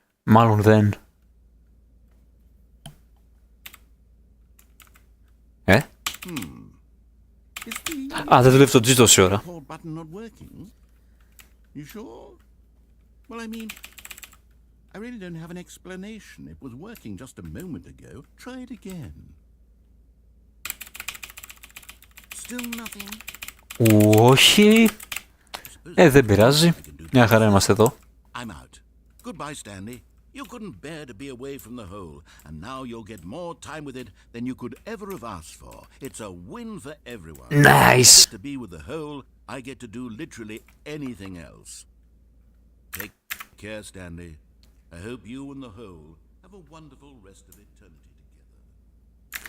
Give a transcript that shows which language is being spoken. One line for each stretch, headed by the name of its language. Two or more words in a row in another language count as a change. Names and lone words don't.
Greek: Μάλλον δεν. Α, δεν δουλεύει το G τόση ώρα.
English: Hold button not working? You sure? Well, I mean, I really don't have an explanation. It was working just a moment ago. Try it again. Still nothing.
Greek: Όχι. Δεν πειράζει. Μια χαρά είμαστε εδώ.
English: I'm out. Goodbye, Stanley. You couldn't bear to be away from the hole, and now you'll get more time with it than you could ever have asked for. It's a win for everyone. Nice. I get to be with the hole, I get to do literally anything else. Take care, Stanley. I hope you and the hole have a wonderful rest of eternity together.